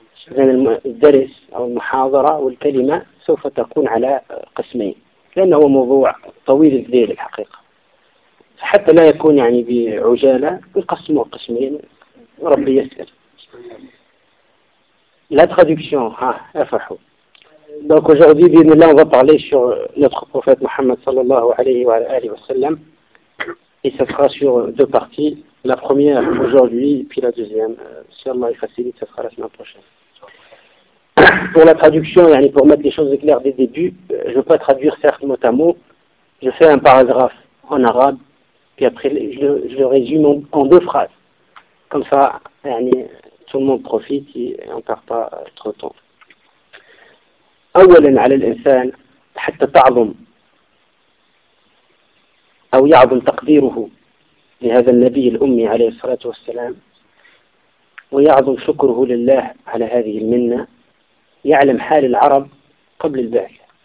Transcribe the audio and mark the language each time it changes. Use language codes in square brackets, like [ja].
[ar] إذن الدرس أو المحاضرة والكلمة سوف تكون على قسمين، لأنه هو موضوع طويل الذيل الحقيقة، حتى لا يكون يعني بعجالة نقسمه قسمين. ربي يسر. لا تخدمشون ها أفرحوا. دونك aujourd'hui بإذن الله [fr] va parler sur notre prophète [ar] محمد صلى الله عليه وعلى آله وسلم. [fr] Et ça sera sur deux parties. La première aujourd'hui puis la deuxième. Si Allah facilite ça sera la semaine prochaine. Pour la traduction يعني pour mettre les choses claires dès le début, je ne vais pas traduire certes mot à mot. Je fais un paragraphe en arabe. Puis après, je le résume en deux phrases. Comme ça, tout le monde profite et on ne perd pas trop de temps. [ar] أولا على الإنسان حتى تعظم أو يعظم تقديره لهذا النبي الأمي عليه الصلاة والسلام ويعظم شكره لله على هذه المنة، يعلم حال العرب قبل البعثة.